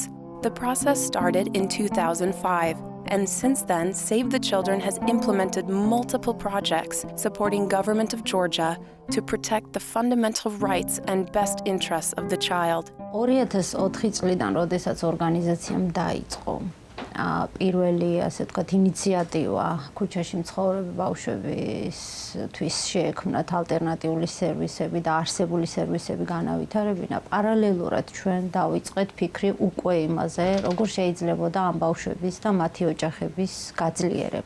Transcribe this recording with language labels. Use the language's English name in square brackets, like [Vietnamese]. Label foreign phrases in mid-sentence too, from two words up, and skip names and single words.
[English] The process started in 2005. And since then, Save the Children has implemented multiple projects supporting government of Georgia to protect the fundamental rights and best interests of the child. [Georgian] 2004 წლიდან, როდესაც ორგანიზაციამ დაიწყო პირველი, ასე ვთქვათ, ინიციატივა ქუჩაში მცხოვრები ბავშვებისთვის შეექმნათ ალტერნატიული სერვისები და არსებული სერვისები განავითარებინა. პარალელურად ჩვენ დავიწყეთ ფიქრი უკვე იმაზე, როგორ შეიძლებოდა ამ ბავშვების და მათი ოჯახების გაძლიერება.